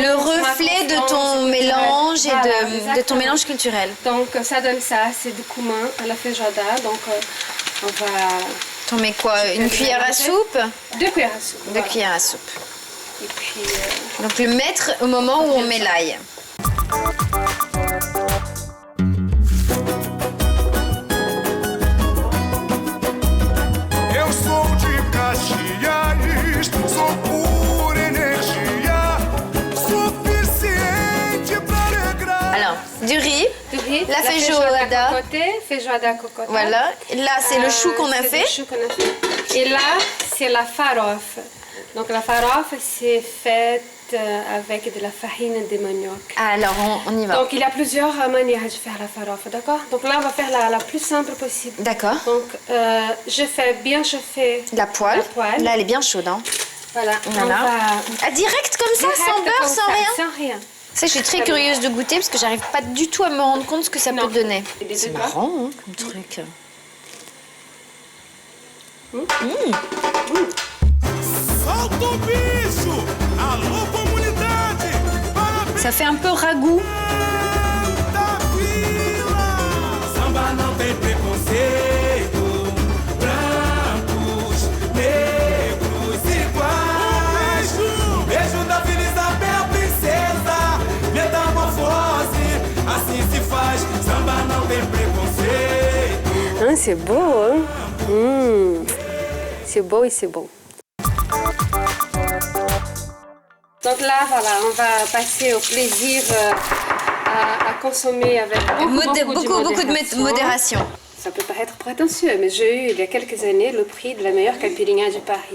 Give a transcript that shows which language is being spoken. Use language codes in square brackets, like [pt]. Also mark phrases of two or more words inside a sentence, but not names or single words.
[fr] le reflet de ton mélange et Voilà, de ton exactement. mélange culturel. Donc ça donne ça, c'est du cumin à la feijoada. Donc on va T'en mets quoi? Une cuillère à soupe? 2 cuillères à soupe. Deux voilà. cuillères à soupe. Et puis Donc le mettre au moment où on met l'ail. [pt] Eu sou de Caxias, sou pura energia, suficiente pra alegrar. [fr] du riz, la feijoada. Feijoada cocota. Voilà, là c'est le chou qu'on a fait. Le chou qu'on a fait. Et là, c'est la farofa. Donc la farofa, c'est faite avec de la farine de manioc. Alors on y va. Donc il y a plusieurs manières de faire la farofa, d'accord? Donc là, on va faire la plus simple possible. D'accord. Donc je fais bien chauffer la poêle. Là, elle est bien chaude. Hein. Voilà. Voilà. Ah, direct comme ça, sans beurre, sans rien? Sans rien. Ça, je suis très curieuse de goûter parce que j'arrive pas du tout à me rendre compte ce que ça peut donner. C'est marrant, hein, comme truc. [pt] Solta o bicho! Alô, comunidade! [fr] Ça fait un peu ragoût. [pt] Da vila! Samba não tem preconceito. Brancos, negros iguais. Beijo da Vila Isabel, princesa. Metamorfose, assim se faz. Samba não tem preconceito. [fr] Ah, c'est beau, hein? C'est beau et c'est beau. Donc là, voilà, on va passer au plaisir à consommer avec beaucoup de modération. Ça peut paraître prétentieux, mais j'ai eu il y a quelques années le prix de la meilleure caipirinha de Paris.